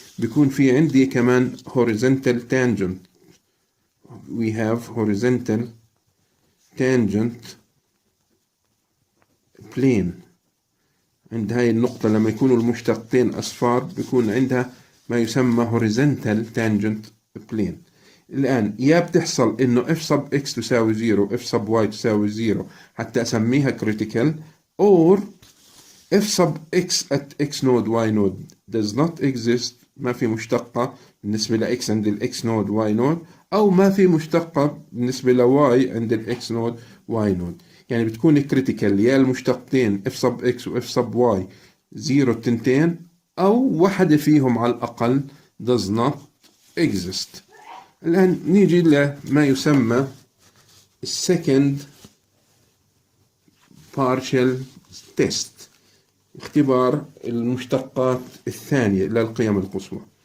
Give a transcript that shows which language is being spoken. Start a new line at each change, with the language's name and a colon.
Arabic: بيكون في عندي كمان horizontal tangent.
English: We have horizontal tangent plane.
Arabic: عند هاي النقطة لما يكونوا المشتقين أصفار بيكون عندها ما يسمى horizontal tangent plane. الآن يا بتحصل إنه f sub x تساوي 0 f sub y تساوي 0 حتى أسميها critical,
English: or f sub x at x node y node does not exist،
Arabic: ما في مشتقة بالنسبة ل x عند ال x node y node، أو ما في مشتقة بالنسبة ل y عند ال x node y node. يعني بتكون critical يا المشتقتين f sub x و f sub y 0 التنتين، أو واحدة فيهم على الأقل
English: does not exist.
Arabic: الآن نيجي لما يسمى second partial test، اختبار المشتقات الثانية للقيم القصوى.